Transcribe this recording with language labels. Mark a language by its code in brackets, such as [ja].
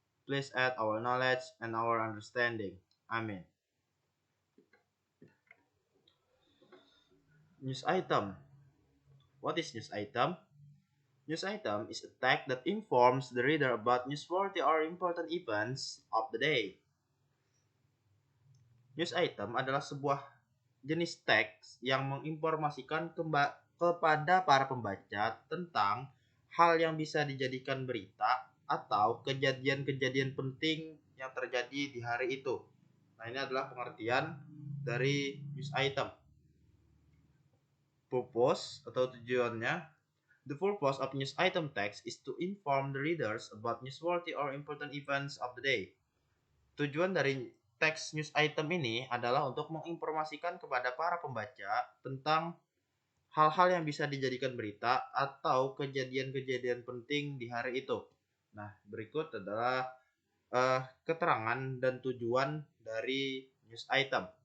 [en] Please add our knowledge and our understanding. Amen. News item. What is news item? News item is a text that informs the reader about newsworthy or important events of the day. [id] News item adalah sebuah jenis teks yang menginformasikan kepada para pembaca tentang hal yang bisa dijadikan berita atau kejadian-kejadian penting yang terjadi di hari itu. Nah, ini adalah pengertian dari news item. Purpose atau tujuannya. [en] The purpose of news item text is to inform the readers about newsworthy or important events of the day. [id] Tujuan dari teks news item ini adalah untuk menginformasikan kepada para pembaca tentang hal-hal yang bisa dijadikan berita atau kejadian-kejadian penting di hari itu. Nah, berikut adalah keterangan dan tujuan dari news item.